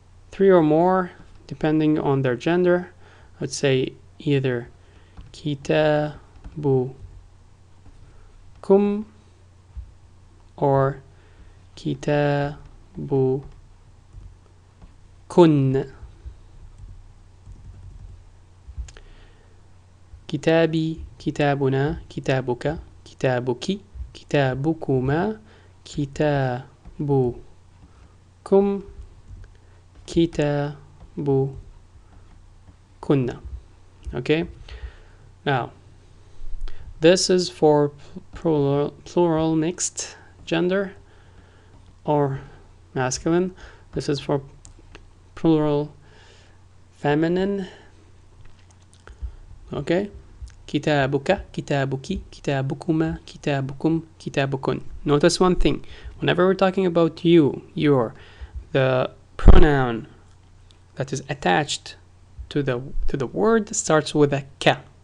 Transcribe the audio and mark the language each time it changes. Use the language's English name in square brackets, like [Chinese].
[English] Three or more, depending on their gender, I'd say either [Arabic] kitabu kum [English] or [Arabic] kitabu kun. كتابي كتابنا كتابك كتابك كتابكما كتابكم كتابكن. [English] Okay, now this is for plural mixed gender or masculine. This is for plural feminine. [Arabic] Okay, كتابك كتابك كتابكما كتابكم كتابكن. [English] Notice one thing: whenever we're talking about you, your, the pronoun that is attached to the word starts with a ka.